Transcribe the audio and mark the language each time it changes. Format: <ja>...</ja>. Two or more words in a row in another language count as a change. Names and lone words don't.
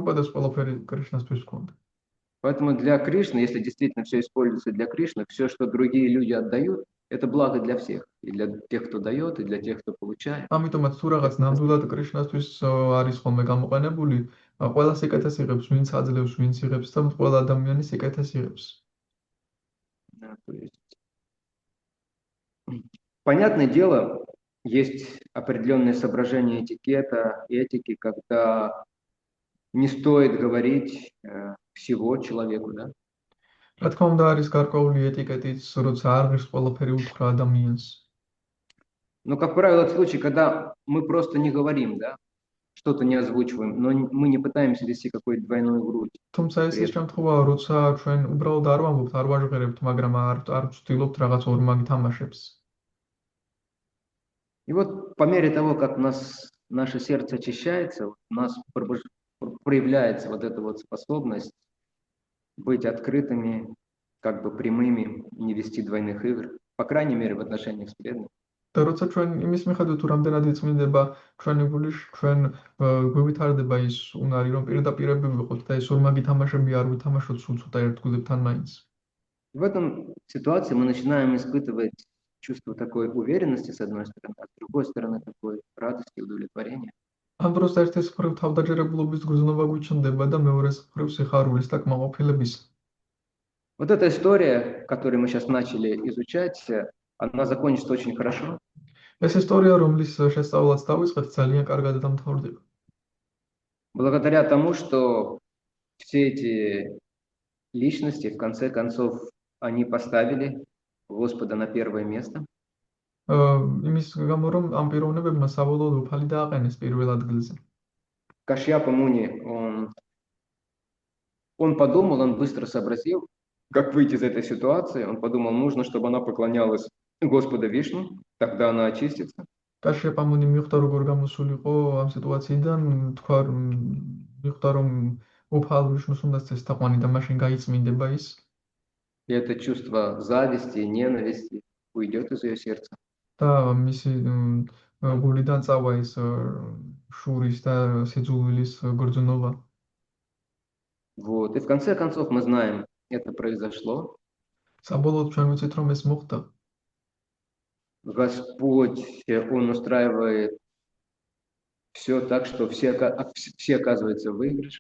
<ka>რადგან პრაბჰუპადას ყველაფერი კრიშნასთვის ჰქონდა.</ka> <ru>Поэтому для Кришны, если действительно все используется для Кришны, все, что другие люди отдают, это благо для всех. И для тех, кто дает, и для тех, кто получает.</ru> <ka>ამიტომაც თუ რაღაც ნამდვილად კრიშნასთვის არის ხოლმე გამოყენებული, ყველას ეკეთეს იღებს, ვინც აძლევს, ვინც იღებს და ყველა ადამიანის ეკეთეს იღებს.</ka> <ru>Да, то есть, понятное дело, есть определенные соображения этикета, этики, когда не стоит говорить всего человеку, да?</ru> <ka>რა თქმა უნდა არის გარკვეული ეტიკეტიც, როცა არ ღირს ყველაფერი უთხრა ადამიანს.</ka> <ru>Но, как правило, это случай, когда мы просто не говорим, да, что-то не озвучиваем, но мы не пытаемся вести какую-то двойную грудь.</ru> <ka>თუმცა ეს ის შემთხვევაა, როცა ჩვენ უბრალოდ არ ვამბობთ, არ ვაჟღერებთ, მაგრამ არ ვცდილობთ რაღაც ორმაგი თამაშებს.</ka> <ru>И вот по мере того, как наше сердце очищается, у нас проявляется вот эта вот способность быть открытыми, как бы прямыми, не вести двойных игр, по крайней мере, в отношениях с преданными.</ru> <ka>და როცა ჩვენ იმის მიხედვით თუ რამდენად იწმინდება ჩვენი გული, ჩვენ გვივითარდება ის უნარი, რომ პირდაპირები ვიყოთ და ეს ორმაგი თამაშები არ ვითამაშოთ სულ ცოტა ერთგულებთან მაინც.</ka> <ru>В этом ситуации мы начинаем испытывать чувство такой уверенности, с одной стороны, а с другой стороны, такой радости и удовлетворения.</ru> <ka>ამ დროს ერთის მხრივ თავდაჯერებულობის გრძნობა გვიჩნდება და მეორეს მხრივ სიხარულის და კმაყოფილების.</ka> <ru>Вот эта история, которую мы сейчас начали изучать, она закончится очень хорошо.</ru> <ka>ეს ისტორია, რომლის შესწავლაც დავიწყეთ, ძალიან კარგად დამთავრდება.</ka> <ru>Благодаря тому, что все эти личности, в конце концов, они поставили Господа на первое место.</ru> <ka>იმის გამო, რომ ამ პიროვნებებმა საბოლოოდ უფალი დააყენეს პირველ ადგილზე.</ka> <ru>Кашьяпа Муни, он подумал, он быстро сообразил, как выйти из этой ситуации. Он подумал, нужно, чтобы она поклонялась Господу Вишну, тогда она очистится.</ru> <ka>კაშიაპა მუნი მიხვდა როგორ გამოსულიყო ამ სიტუაციიდან, თქვა მიხვდა რომ უფალ ვიშნუს უნდა წესთაყვანი და მაშინ გაიწმინდება ის.</ka> <ru>И это чувство зависти, ненависти уйдет из ее сердца.</ru> <ka>და მისი გულიდან წავა ის შურის და სიძულვილის გრძნობა.</ka> <ru>Вот. И в конце концов мы знаем, это произошло.</ru> <ka>საბოლოოდ ჩვენ ვიცით რომ ეს მოხდა.</ka> <ru>Господь, Он устраивает все так, что все оказываются в выигрыше.</ru>